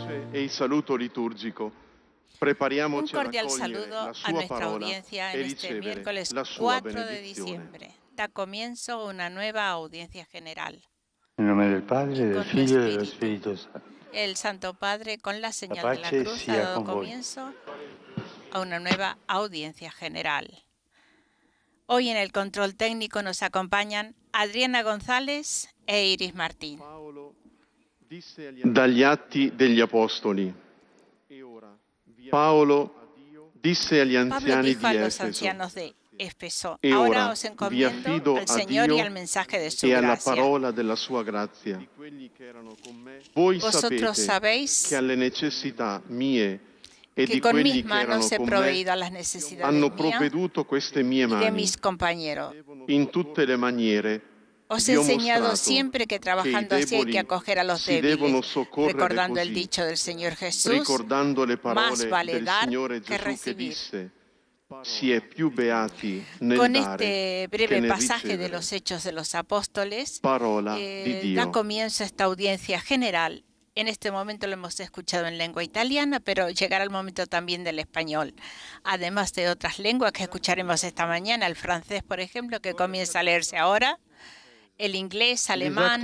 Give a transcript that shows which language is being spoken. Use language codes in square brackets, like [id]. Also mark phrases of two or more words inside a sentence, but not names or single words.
[it] e il saluto liturgico. Un Prepariamoci ad [es] cordial [it] accogliere [es] saludo [it] la [es] a [it] sua [es] nuestra [it] parola [es] audiencia [it] e [es] en este [it] ricevere [es] miércoles [it] la sua [es] 4 de [it] benedizione. [es] diciembre. Da comienzo una nueva audiencia general. [it] Nel nome del Padre, [es] Y [it] del [es] con tu [it] Figlio e dello [es] espíritu, [it] Spirito Santo. [es] el Santo Padre, con la señal de la [it] pace [es] cruz, ha [it] sia [es] dado [it] con voi. [es] comienzo a una nueva audiencia general. Hoy en el control técnico nos acompañan Adriana González e Iris Martín. [it] Dagli Atti degli Apostoli. Paolo disse agli [es] Pablo [it] anziani [es] dijo a [it] di [es] los [it] Efeso: [es] ancianos de Éfeso: [it] E [es] ahora [it] ora [es] os [it] vi [es] encomiendo [it] affido [es] al [it] a [es] Señor y [it] Dio [es] al mensaje de su [it] e alla [es] gracia. [it] parola della sua grazia. Voi [es] Vosotros [it] sapete [es] sabéis [it] che alle necessità mie e [es] que [it] di [es] con [it] quelli [es] mis [it] che erano [es] manos he [it] con me [es] proveído a las necesidades [it] hanno [es] mías [it] provveduto queste mie [es] y de [it] mani. [es] mis compañeros. [it] In tutte le maniere [es] Os he [it] vi ho [es] enseñado [it] mostrato [es] siempre que [it] che i [es] trabajando así hay que [it] deboli [es] acoger a los [it] si devono [es] débiles, [it] soccorrere [es] recordando el [it] così, [es] dicho del Señor Jesús: [it] ricordando le [es] más [it] parole [es] vale [it] del [es] dar [it] Signore [es] que [it] Gesù che [es] recibir. [it] disse: si è più beati nel [es] Con [it] dare [es] este [it] che [es] breve [it] nel [es] pasaje de [it] ricevere. [es] los Hechos de los Apóstoles, [it] Parola di [es] da [it] Dio. [es] comienzo a esta audiencia general. En este momento lo hemos escuchado en lengua italiana, pero llegará el momento también del español, además de otras lenguas que escucharemos esta mañana, el francés, por ejemplo, que comienza a leerse ahora, el inglés, alemán.